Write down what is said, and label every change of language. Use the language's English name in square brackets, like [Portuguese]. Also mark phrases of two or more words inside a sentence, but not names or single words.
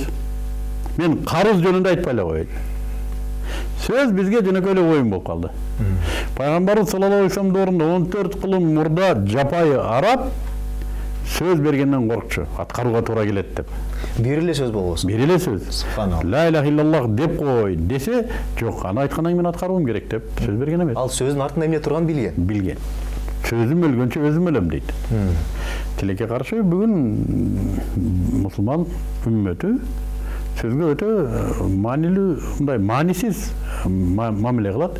[Kyrgyz] Мен карыз жөнүндө айтпай эле коеюн. Сөз бизге жөнөкөй эле оюн болуп калды. Пайгамбарыбыз [Arabic] صلى الله عليه وسلم [Kyrgyz] ордунда 14 кылым мурда жапайы араб сөз бергенден коркчу, аткарууга туура келет деп. Бир эле сөз болбосун. Бир эле сөз. Субханалла. [Arabic] لا إله إلا الله [Kyrgyz] деп кой десе, жок, аны айткандан кийин мен аткаруум керек деп сөз берген эмес. Ал сөздүн артында эмне турганын билген. Билген. Сөзүм өлгөнчө өзүм өлөм дейт. Тилекке каршы бүгүн мусулман үммөтү сөзгө өтө маанилүү, мындай маанисиз мамиле кылат.